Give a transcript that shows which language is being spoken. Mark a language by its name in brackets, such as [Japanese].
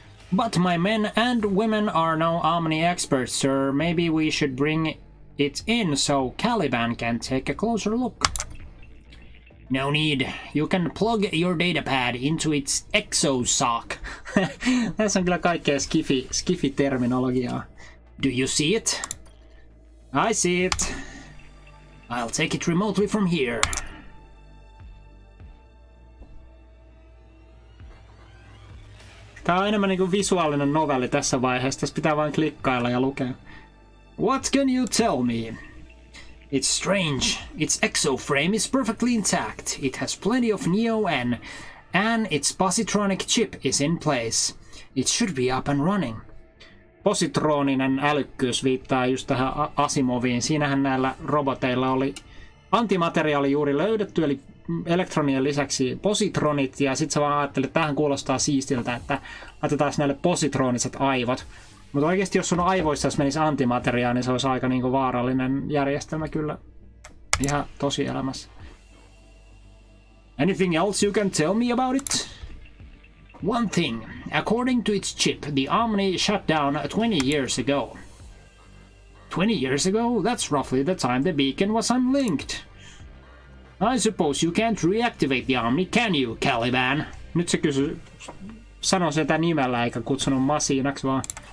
[English] But my men and women are no Omni experts, sir. Maybe we should bring it in so Caliban can take a closer look. No need. You can plug your datapad into its exosoc. [Finnish] Tässä on kyllä kaikkea skifi-terminologiaa. [English] Do you see it? I see it. I'll take it remotely from here. [Finnish] Tää on enemmän niinku visuaalinen novelli tässä vaiheessa. Tässä pitää vain klikkailla ja lukea. [English] What can you tell me? It's strange. Its exoframe is perfectly intact. It has plenty of Neo-N, and its positronic chip is in place. It should be up and running. [Finnish] Positroninen älykkyys viittaa just tähän Asimoviin. Siinähän näillä roboteilla oli antimateriaali juuri löydetty, eli elektronien lisäksi positronit, ja sit sä vaan ajattelet, että tämähän kuulostaa siistiltä, että laitetaan näille positroniset aivot. Mutta oikeesti jos sun aivoissa jos menisi antimateriaali, niin se olisi aika niinku vaarallinen järjestelmä kyllä ihan tosielämässä. [English] Anything else you can tell me about it? One thing. According to its chip, the Omni shut down 20 years ago. 20 years ago? That's roughly the time the beacon was unlinked. I suppose you can't reactivate the Omni, can you, Caliban? [Finnish] Nyt se sanoi sitä nimellä eikä kutsunut masiinaksi vaan.